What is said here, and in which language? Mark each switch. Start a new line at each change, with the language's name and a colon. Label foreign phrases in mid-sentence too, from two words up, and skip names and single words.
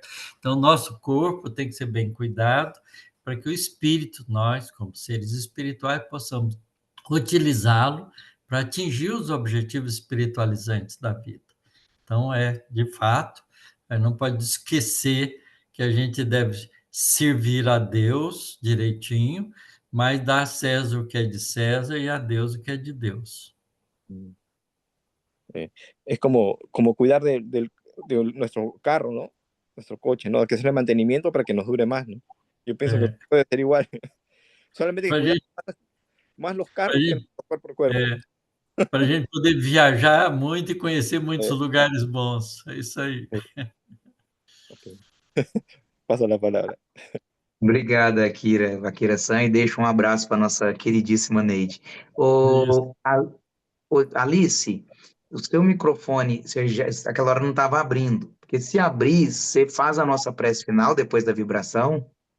Portuguese: Então, nosso corpo tem que ser bem cuidado para que o espírito, nós, como seres espirituais, possamos utilizá-lo para atingir os objetivos espiritualizantes da vida. Então, de fato, não pode esquecer que a gente deve servir a Deus direitinho, mas dar a César o que é de César e a Deus o que é de Deus.
Spanish: es como cuidar de nuestro carro, ¿no? Nuestro coche, ¿no? Hay que hacerle mantenimiento para que nos dure más, ¿no? Yo pienso que
Portuguese: É,
Spanish: puede ser igual. Solamente hay que para cuidar
Portuguese: gente,
Spanish: más los carros que
Portuguese: gente,
Spanish: nuestro cuerpo por cuerpo, ¿no?
Portuguese: a gente poder viajar muito e conhecer muitos Eh, lugares bons. É isso aí.
Spanish: ok. Paso la palabra.
Portuguese: Obrigado, Akira-san, e deixa um abraço para nossa queridíssima Neide. Isso. Ô, Alice, o seu microfone, aquela hora não estava abrindo, porque se abrir, você faz a nossa prece final depois da vibração?